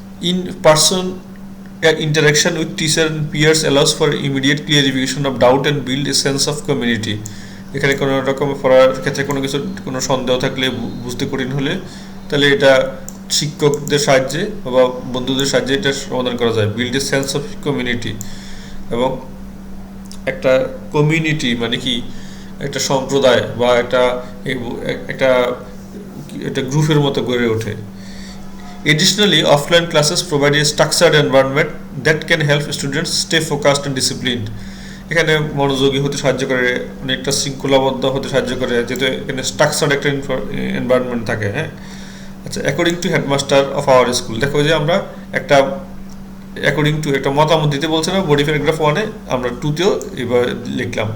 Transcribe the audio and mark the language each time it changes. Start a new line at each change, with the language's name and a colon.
English: In person interaction with teacher and peers allows for immediate clarification of doubt and build a sense of community.
Bangla: এখানে কোনো রকম পড়ার ক্ষেত্রে কোনো সন্দেহ থাকলে, বুঝতে কঠিন হলে, তাহলে এটা শিক্ষকদের সাহায্যে বা বন্ধুদের সাহায্যে এটা সমাধান করা যায়।
English: build a sense of community,
Bangla: এবং একটা কমিউনিটি মানে কি, একটা সম্প্রদায় বা একটা গ্রুপের মতো গড়ে ওঠে।
English: Additionally, offline classes provide a structured environment that can help students stay focused and disciplined.
Bangla: এখানে মনোযোগী হতে সাহায্য করে, অনেকটা শৃঙ্খলাবদ্ধ হতে সাহায্য করে, যেহেতু এখানে স্ট্রাকচার্ড একটা এনভায়রনমেন্ট থাকে। হ্যাঁ, আচ্ছা,
English: according to headmaster of our school,
Bangla: দেখো যে আমরা একটা অ্যাকর্ডিং টু একটা মতামত দিতে বলছে না, বডি প্যারাগ্রাফ 1-এ, আমরা 2-তেও এভাবে লিখলাম।